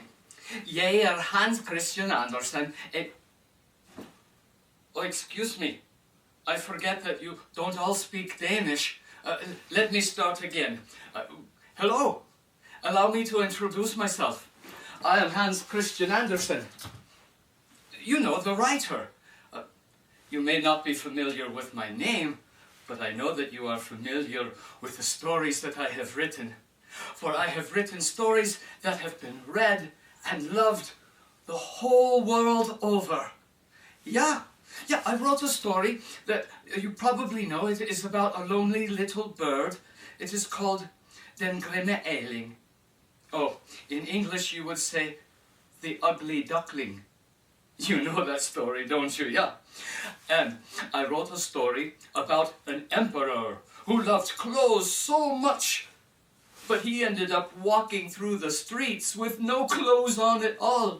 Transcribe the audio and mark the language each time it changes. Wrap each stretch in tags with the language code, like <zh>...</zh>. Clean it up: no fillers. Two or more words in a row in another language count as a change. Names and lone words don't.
<da>Jeg Hans Christian Andersen.</da> <en>Oh, excuse me. I forget that you don't all speak Danish. Let me start again. Hello. Allow me to introduce myself. I am Hans Christian Andersen. You know, the writer. You may not be familiar with my name, but I know that you are familiar with the stories that I have written. For I have written stories that have been read and loved the whole world over. Yeah, I wrote a story that you probably know. It is about a lonely little bird. It is called Den grimme ælling. Oh, in English you would say, The Ugly Duckling. You know that story, don't you? Yeah. And I wrote a story about an emperor who loved clothes so much, but he ended up walking through the streets with no clothes on at all.</en>